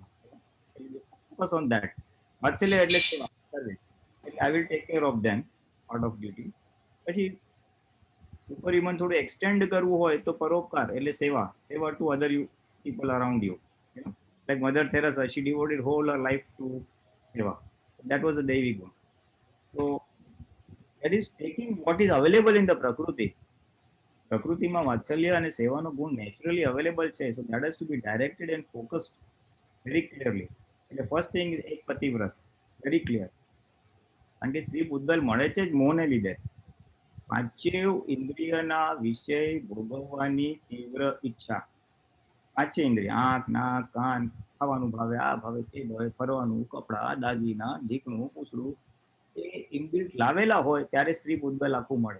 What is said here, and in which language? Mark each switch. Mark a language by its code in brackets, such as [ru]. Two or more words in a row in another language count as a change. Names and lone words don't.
[en] focus on that. [gu] વાત્સલ્ય એટલે [en] સર્વિસ. એટલે I will take care of them out of duty. [gu] પછી [en] super human [gu] થોડું એક્સટેન્ડ કરવું હોય તો પરોપકાર એટલે સેવા [en] to other people around you. like Mother Teresa, she devoted whole her life to સેવા. That was a Devi Gun. So that is taking what is available in the Prakriti. [gu] પ્રકૃતિમાં વાત્સલ્ય અને સેવાનો ગુણ [en] naturally available [gu] છે. [en] So that has to be directed and focused very clearly. [gu] એટલે [en] first thing [gu] એક પતિવ્રત, [en] very clear. [gu] કારણ કે સ્ત્રી પૂતગલ મળે છે જ મોહને લીધે. પાંચેય ઇન્દ્રિયના વિષય ભોગવવાની તીવ્ર ઈચ્છા. પાંચે ઇન્દ્રિય, આંખ, નાક, કાન, ખાવાનું ભાવે, આ ભાવે, તે ભાવે, ફરવાનું, કપડા, દાગીના, ઢીકણું, પૂછડું, એ ઇનબિલ્ટ લાવેલા હોય ત્યારે સ્ત્રી પૂતગલ આખું મળે.